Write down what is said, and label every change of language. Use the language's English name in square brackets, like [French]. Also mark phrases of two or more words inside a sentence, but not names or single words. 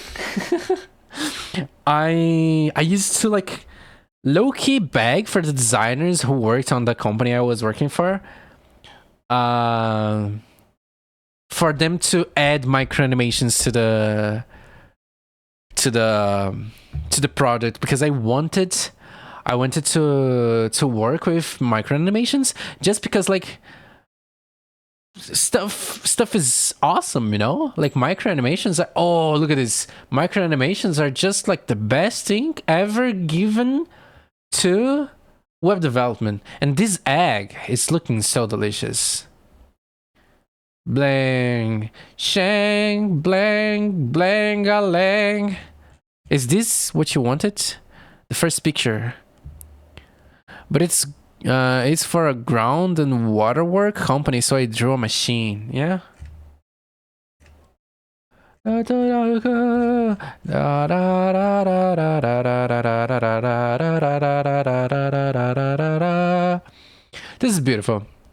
[English] I used to like low-key beg for the designers who worked on the company I was working for them to add micro animations to the product, because I wanted to work with micro animations, just because like stuff is awesome, you know? Like micro animations are, oh, look at this. Micro animations are just like the best thing ever given to web development. And this egg is looking so delicious. Blang, shang, blang, blang, a lang. Is this what you wanted? The first picture. But it's for a ground and waterwork company, so I drew a machine. Yeah. This is beautiful.